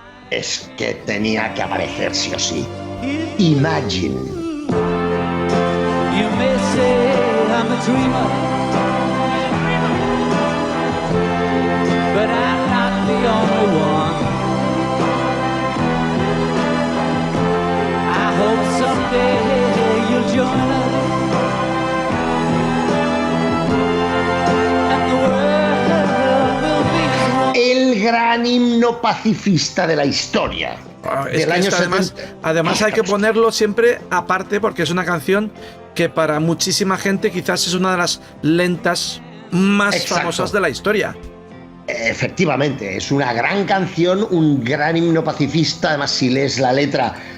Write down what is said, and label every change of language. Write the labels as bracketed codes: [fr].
[es] Es que tenía que aparecer sí o sí. [en] Imagine. You may say I'm a dreamer, but I'm not the only one. I hope someday you'll join us, and the world will be one. [es] El gran himno pacifista de la historia. Es que esto además hay que ponerlo siempre aparte porque es una canción que para muchísima gente quizás es una de las lentas más famosas de la historia. Efectivamente, es una gran canción, un gran himno pacifista. Además, si lees la letra,